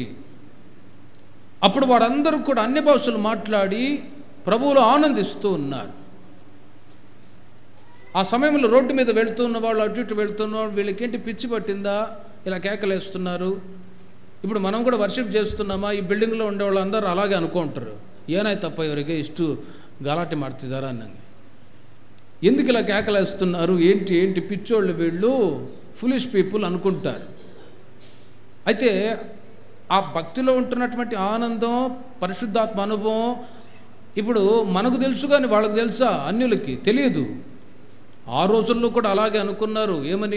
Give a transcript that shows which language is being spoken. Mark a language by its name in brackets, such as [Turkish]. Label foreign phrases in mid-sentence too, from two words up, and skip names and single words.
[Telugu] అప్పుడు వారందరూ కూడా అన్య భాషలు మాట్లాడి ప్రభువులో ఆనందిస్తూ ఉన్నారు. ఆ సమయంలో రోడ్డు మీద వెళుతున్న వాళ్ళు, అటు ఇటు వెళుతున్న వాళ్ళు, వీళ్ళకేంటి పిచ్చి పట్టిందా, ఇలా కేకలేస్తున్నారు? ఇప్పుడు మనం కూడా వర్షిప్ చేస్తున్నామా? ఈ బిల్డింగ్లో ఉండే వాళ్ళు అందరూ అలాగే అనుకుంటారు, [Kannada] ಏನಾಯ್ತಪ್ಪ ಇವರಿಗೆ ಇಷ್ಟು ಗಲಾಟೆ ಮಾಡ್ತಿದ್ದಾರಾ ಅನ್ನಂಗೆ. [Telugu] ఎందుకు ఇలా కేకలేస్తున్నారు, ఏంటి పిచ్చోళ్ళు వీళ్ళు, [English] foolish people [Telugu] అనుకుంటారు. అయితే ఆ భక్తిలో ఉంటున్నటువంటి ఆనందం, పరిశుద్ధాత్మ అనుభవం ఇప్పుడు మనకు తెలుసు, కానీ వాళ్ళకు తెలుసా? అన్యులకి తెలియదు. ఆ రోజుల్లో కూడా అలాగే అనుకున్నారు. ఏమని?